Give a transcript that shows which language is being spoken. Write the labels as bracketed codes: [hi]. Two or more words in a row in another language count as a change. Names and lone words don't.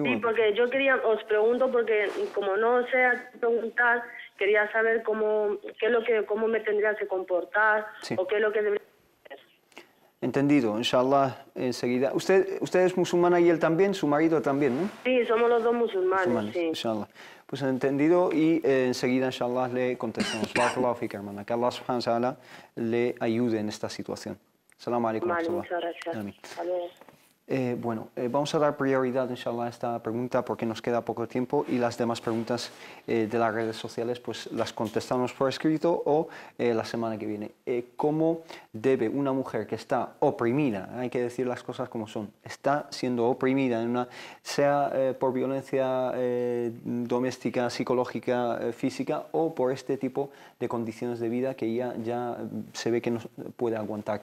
[es] Sí, porque yo os pregunto porque como no sé preguntar, quería saber cómo me tendría que comportar o qué es lo que debería hacer. Entendido, inshallah, enseguida. ¿Usted es musulmana y él también, su marido también, no? Sí, somos los dos musulmanes, sí. Inshallah. Pues entendido y enseguida, inshallah, le contestamos. [ar] بارك الله فيك, [es] hermana. Que Allah [ar] سبحانه وتعالى [es] le ayude en esta situación. [ar] السلام عليكم. [es] Vale, muchas gracias. Hasta luego. Vamos a dar prioridad, inshallah, a esta pregunta porque nos queda poco tiempo y las demás preguntas de las redes sociales pues las contestamos por escrito o la semana que viene. ¿Cómo debe una mujer que está oprimida, hay que decir las cosas como son, está siendo oprimida, sea por violencia doméstica, psicológica, física o por este tipo de condiciones de vida que ya se ve que no puede aguantar?